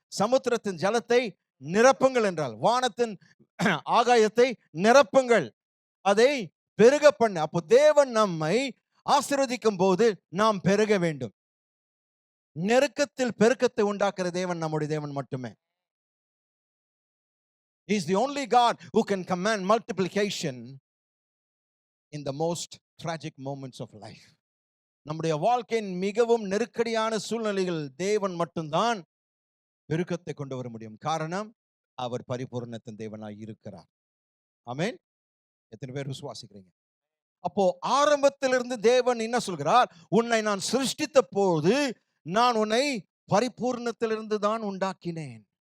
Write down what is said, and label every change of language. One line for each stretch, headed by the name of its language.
Tamil: சமுத்திரத்தின் ஜலத்தை நிரப்புங்கள் என்றால், வானத்தின் ஆகாயத்தை நிரப்புங்கள், அதை பெருக பண்ண. அப்போ தேவன் நம்மை ஆசீர்வதிக்கும் போது நாம் பெருக வேண்டும். நெருக்கத்தில் பெருக்கத்தை உண்டாக்குற தேவன் நம்முடைய தேவன் மட்டுமே.
English: He is the only God who can command multiplication in the most tragic moments of life.
Tamil: நம்முடைய வாழ்க்கையின் மிகவும் நெருக்கடியான சூழ்நிலைகள் தேவன் மட்டும்தான் பெருக்கத்தை கொண்டு வர முடியும். காரணம், அவர் பரிபூரணத்தின் தேவனாய் இருக்கிறார். ஆமென். எத்தனை பேர் விசுவாசிக்கிறீங்க? அப்போ ஆரம்பத்திலிருந்து தேவன் என்ன சொல்கிறார்? உன்னை நான் சிருஷ்டித்த போது நான் உன்னை பரிபூர்ணத்திலிருந்து தான் உண்டாக்கினேன்.